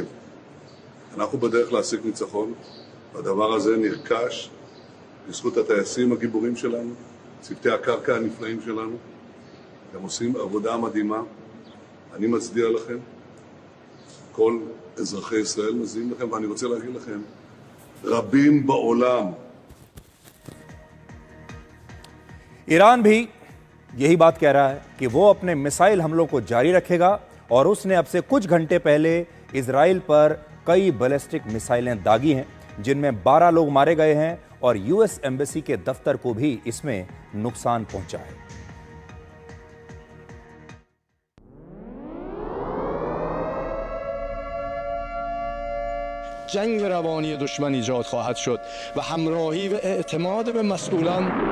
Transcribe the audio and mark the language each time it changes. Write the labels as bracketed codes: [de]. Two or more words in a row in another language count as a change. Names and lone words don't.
[he] אנחנו בדרך להשיג ניצחון, והדבר הזה נרכש בזכות הטייסים הגיבורים שלנו, צוותי הקרקע הנפלאים שלנו. הם עושים עבודה מדהימה. אני מצדיע לכם. כל אזרחי ישראל מזיעים לכם, ואני רוצה להגיד לכם, רבים בעולם. [hi] ईरान भी यही बात कह रहा है कि वो अपने मिसाइल हमलों को जारी रखेगा और उसने अब से कुछ घंटे पहले इजराइल पर कई [en] ballistic missiles [hi] दागी हैं, जिनमें 12 लोग मारे गए हैं और [en] US embassy [hi] के दफ्तर को भी इसमें नुकसान पहुंचा है। [fa] جنگ روانی دشمن ایجاد خواهد شد و همراهی و اعتماد به مسئولان